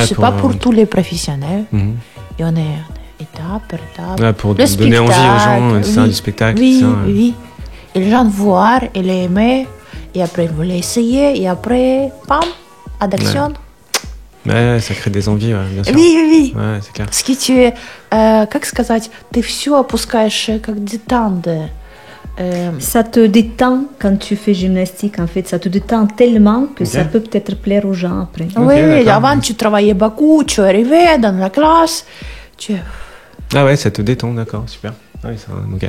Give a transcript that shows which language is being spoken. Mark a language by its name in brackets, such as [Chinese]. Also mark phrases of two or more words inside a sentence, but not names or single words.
[French] c'est pas pour tous les professionnels. Et on est étape par étape. Ouais, pour donner envie aux gens, c'est du spectacle. Oui. Et les gens voient, ils l'aiment. Et après, ils vont l'essayer. Et après, bam, addiction. Ouais, ça crée des envies, bien sûr. Oui. Ouais, c'est clair. Parce que tu, [Russian] как сказать, ты все опускаешь как détente. [French] Ça te détend quand tu fais gymnastique, en fait. Ça te détend tellement que ça peut peut-être plaire aux gens après. Oui, avant tu travaillais beaucoup, tu arrivais dans la classe. Ah ouais, ça te détend, d'accord, super. Ah oui, ça, okay.